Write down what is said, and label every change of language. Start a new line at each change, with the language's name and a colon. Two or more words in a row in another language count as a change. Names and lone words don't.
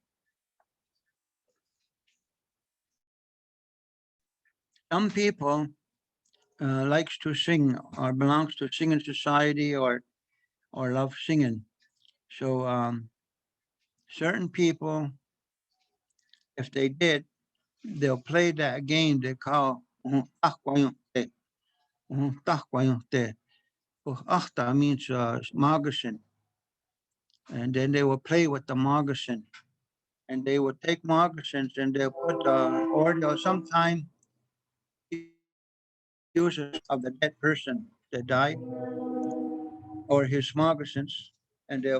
English: Some people likes to sing or belongs to singing society or love singing. So certain people, if they did, they'll play that game they call Tahkwayunte. Tahkwayunte. Achta means moccasin. And then they will play with the moccasin. And they will take moccasins and they'll put or they'll sometime use of the dead person that died or his moccasins, and they'll